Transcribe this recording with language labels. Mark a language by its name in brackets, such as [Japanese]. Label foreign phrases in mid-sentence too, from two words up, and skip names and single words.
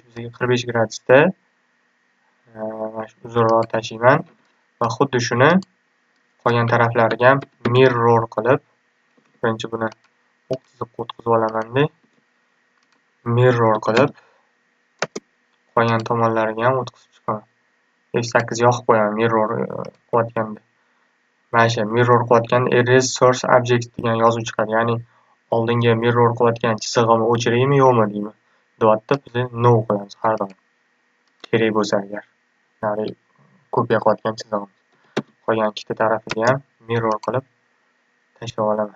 [Uzbek] Bizga 45 gradusda uzunroq tashiyman va xuddi shuni qolgan taraflariga ham mirror qilib, birinchi buni o'q chiziqqa o'tkazib olaman-da. Mirror qilib qolgan tomonlariga ham o'tkazib chiqaman. F8 yoqib qo'yaman mirror qilayotganda. Mana shu mirror qilayotganda [English] erase source object [Uzbek] degan yozuv chiqadi. Ya'ni oldingi mirror qilayotgan chizig'imni o'chiraymi yo'qmi deyman. Deyapti, biz no qo'yamiz har doim. Kerak bo'lsa agar. Ya'ni kopiya qilayotgan chizig'imiz. Qolgan ikkita tarafiga ham mirror qilib tashlab olaman.